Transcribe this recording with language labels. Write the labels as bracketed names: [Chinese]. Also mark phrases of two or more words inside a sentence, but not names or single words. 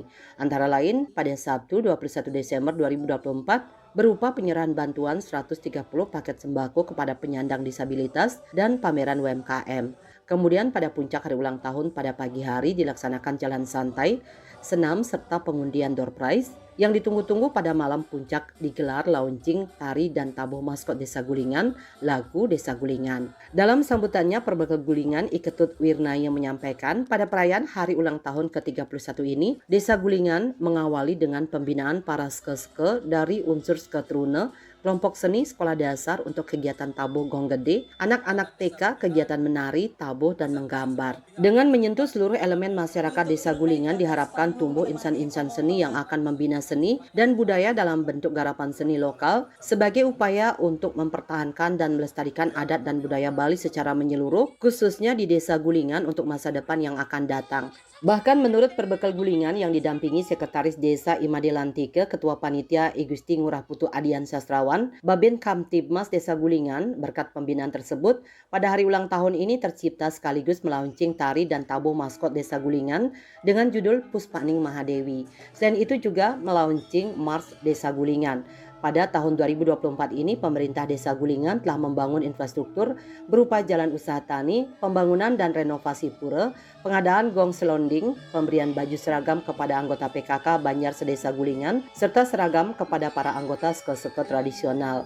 [Indonesian] Antara lain, pada Sabtu 21 Desember 2024, berupa penyerahan bantuan 130 paket sembako kepada penyandang disabilitas dan pameran UMKM. Kemudian pada puncak hari ulang tahun pada pagi hari dilaksanakan jalan santai, senam serta pengundian [English] door prize. [Indonesian] Yang ditunggu-tunggu pada malam puncak digelar launching tari dan tabuh maskot Desa Gulingan, lagu Desa Gulingan. Dalam sambutannya, Perbekal Gulingan Iketut Wirnaya menyampaikan pada perayaan hari ulang tahun ke-31 ini, Desa Gulingan mengawali dengan pembinaan para ske-ske dari unsur Sketrune, kelompok seni sekolah dasar untuk kegiatan tabuh gong gede, anak-anak TK kegiatan menari, tabuh, dan menggambar. Dengan menyentuh seluruh elemen masyarakat Desa Gulingan diharapkan tumbuh insan-insan seni yang akan membina seni dan budaya dalam bentuk garapan seni lokal sebagai upaya untuk mempertahankan dan melestarikan adat dan budaya Bali secara menyeluruh, khususnya di Desa Gulingan untuk masa depan yang akan datang. Bahkan menurut Perbekal Gulingan yang didampingi Sekretaris Desa Imade Lantike, Ketua Panitia I Gusti Ngurah Putu Adian Sastrawan, Babin Kamtibmas Desa Gulingan, berkat pembinaan tersebut, pada hari ulang tahun ini tercipta sekaligus melaunching tari dan tabuh maskot Desa Gulingan dengan judul Puspaning Mahadewi. Selain itu juga melaunching Mars Desa Gulingan. Pada tahun 2024 ini, pemerintah Desa Gulingan telah membangun infrastruktur berupa jalan usaha tani, pembangunan dan renovasi pura, pengadaan gong selonding, pemberian baju seragam kepada anggota PKK Banjar Sedesa Gulingan, serta seragam kepada para anggota ske-ske tradisional.